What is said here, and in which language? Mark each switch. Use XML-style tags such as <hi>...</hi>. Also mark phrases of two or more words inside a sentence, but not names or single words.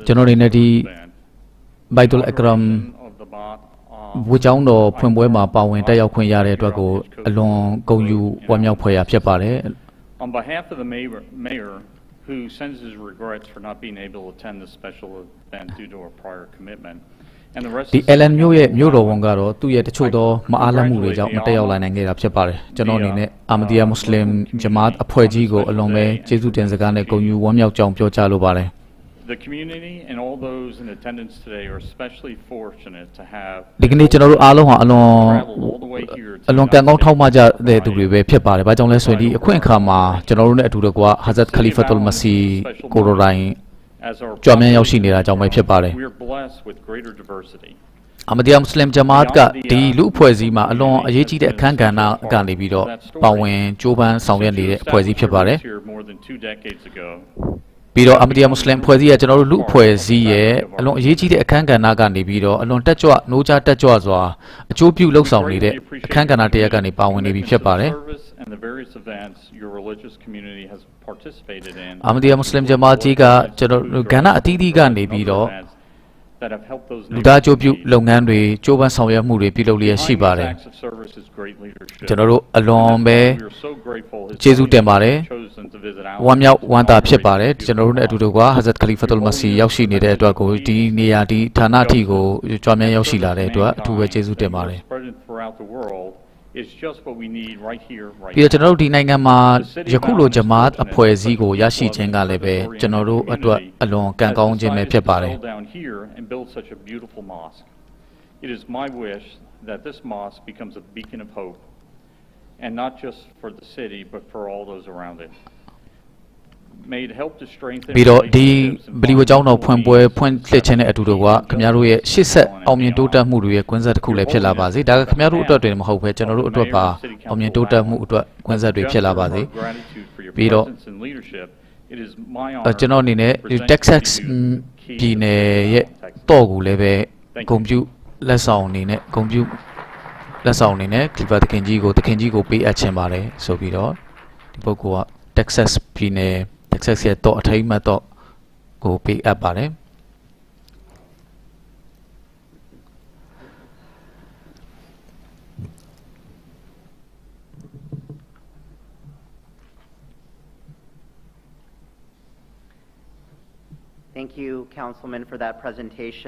<my>ကျွန်တော်အနေနဲ့ဒီ</my> <en>band. Baitul Ikram Of the Ba'at,</en> <my>ဝကျောင်းတော်ဖွင့်ပွဲမှာပါဝင်တက်ရောက်ခွင့်ရတဲ့အတွက်ကိုအလွန်ဂုဏ်ယူဝမ်းမြောက်ဖွယ်ရာဖြစ်ပါတယ်</my> <en>on behalf of the mayor, who sends his regrets for not being able to attend this special event due to a prior commitment, and the rest</en> <my>ဒီ</my> <en>of the</en> <my>Ellen မြို့ရဲ့မြို့တော်ဝန်ကတော့သူ့ရဲ့တချို့သောမအားလပ်မှုတွေကြောင့်မတက်ရောက်လာနိုင်ခဲ့တာဖြစ်ပါတယ်ကျွန်တော်အနေနဲ့အာမဒီယာမွတ်စလင်ဂျမာတ်အဖွဲ့ကြီးကိုအလွန်ပဲကျေးဇူးတင်စကားနဲ့ဂုဏ်ယူဝမ်းမြောက်ကြောင်းပြောကြားလိုပါတယ်</my> <en>The community and all those in attendance today are especially fortunate to have</en> <my>ဒီကနေ့ကျွန်တော်တို့အားလုံးဟာအလွန်</my> <en>traveled all the way here to</en> <my>အလွန်ကံကောင်းထောက်မကြတဲ့သူတွေပဲဖြစ်ပါတယ်။ဘာကြောင့်လဲဆိုရင်ဒီအခွင့်အခါမှာကျွန်တော်တို့နဲ့အတူတကွာ Hazrat Khalifatul Masih ကိုရိုတိုင်း</my> <en>as our</en> <my>ကြွမြန်းရောက်ရှိနေတာကြောင့်ပဲဖြစ်ပါတယ်</my> <en>we are blessed with greater diversity.</en> <my>အမဒီယာမွတ်စလင်ဂျမာတ်ကဒီလူအဖွဲ့အစည်းမှာအလွန်အရေးကြီးတဲ့အခမ်းကဏ္ဍကနေပြီးတော့ပါဝင်ကြိုးပမ်းဆောင်ရွက်နေတဲ့အဖွဲ့အစည်းဖြစ်ပါတယ်</my> <en>Here more than 2 decades ago.</en> <my>ပြီးတော့အမဒီယာမွတ်စလင်အဖွဲ့အစည်းကကျွန်တော်တို့လူအဖွဲ့အစည်းရဲ့အလွန်အရေးကြီးတဲ့အခမ်းကဏ္ဍကနေပြီးတော့အလွန်တက်ကြွနိုးကြားတက်ကြွစွာအကျိုးပြုလှုပ်ဆောင်နေတဲ့အခမ်းကဏ္ဍတစ်ရပ်ကနေပါဝင်နေပြီဖြစ်ပါတယ်</my> <en>And the various events your religious community has participated in.</en> <my>အမဒီယာမွတ်စလင်ဂျမာတ်ကြီးကကျွန်တော်တို့ကဏ္ဍအသီးသီးကနေပြီးတော့</my> <en>that have helped those</en> <my>လူသားကြိုးပြုလုပ်ငန်းတွေကြိုးပမ်းဆောင်ရွက်မှုတွေပြုလုပ်လျက်ရှိပါတယ် ကျွန်တော်တို့အလွန်ပဲကျေးဇူးတင်ပါတယ်ဝမ်းမြောက်ဝမ်းသာဖြစ်ပါတယ်ကျွန်တော်တို့နဲ့အတူတူက Hazrat Khalifatul Masih ရောက်ရှိနေတဲ့အတွက်ကိုဒီနေရာဒီဌာနအထိကိုကြွမြန်းရောက်ရှိလာတဲ့အတွက်အထူးပဲကျေးဇူးတင်ပါတယ်</my> <en>It's just what we need right here right</en> <my>ပြီးတော့ကျွန်တော်တို့ဒီနိုင်ငံမှာယခုလိုဂျမာတ်အဖွဲ့အစည်းကိုရရှိခြင်းကလည်းပဲကျွန်တော်တို့အတွက်အလွန်ကံကောင်းခြင်းပဲဖြစ်ပါတယ်</my> <en>down here and build such a beautiful mosque. It is my wish that this mosque becomes a beacon of hope and not just for the city but for all those around it. May it help to strengthen</en> <my>ပြီးတော့ဒီဗလီဝကျောင်းတော်ဖွင့်ပွဲဖွင့်လှစ်ခြင်းနဲ့အတူတူကခင်ဗျားတို့ရဲ့ရှေ့ဆက်အောင်မြင်တိုးတက်မှုတွေရဲ့ကွင်းဆက်တစ်ခုလည်းဖြစ်လာပါစေဒါကခင်ဗျားတို့အတွက်တွေမဟုတ်ဘဲကျွန်တော်တို့အတွက်ပါအောင်မြင်တိုးတက်မှုအတွက်ကွင်းဆက်တွေဖြစ်လာပါစေပြီးတော့ ကျွန်တော်အနေနဲ့ Texas ပြည်နယ်ရဲ့တော့ကိုလည်းပဲဂုဏ်ပြုလက်ဆောင်အနေနဲ့ဂုဏ်ပြုလက်ဆောင်အနေနဲ့ Clipper တခင်ကြီးကိုပေးအပ်ခြင်းပါတယ်ဆိုပြီးတော့ဒီပုဂ္ဂိုလ်က Texas ပြည်နယ် Texas ရဲ့တော့အထိမ်းအမှတ်တော့ကိုပေးအပ်ပါတယ်</my> <en>Thank you, Councilman, for that presentation.</en>